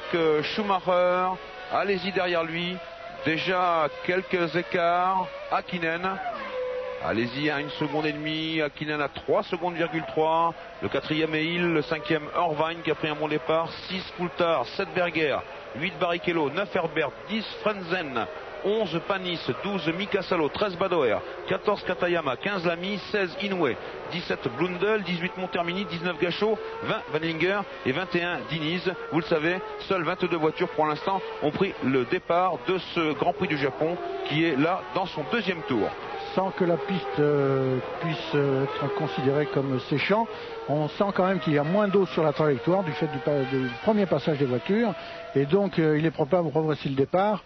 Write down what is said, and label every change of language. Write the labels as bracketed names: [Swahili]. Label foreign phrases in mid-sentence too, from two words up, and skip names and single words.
[French] Schumacher, Alesi derrière lui, déjà quelques écarts, Hakkinen, Alesi à 1,5 seconde, Hakkinen à 3 secondes,3, le quatrième est Hill, le cinquième Irvine qui a pris un bon départ, 6 Coulthard, 7 Berger, 8 Barrichello, 9 Herbert, 10 Frenzen, 11 Panis, 12 Mika Salo, 13 Badoer, 14 Katayama, 15 Lamy, 16 Inoue, 17 Blundell, 18 Montermini, 19 Gachot, 20 Wendlinger et 21 Diniz. Vous le savez, seules 22 voitures pour l'instant ont pris le départ de ce Grand Prix du Japon qui est là dans son deuxième tour. Sans que la piste puisse être considérée comme séchant, on sent quand même qu'il y a moins d'eau sur la trajectoire du fait du premier passage des voitures et donc il est probable de progresser le départ.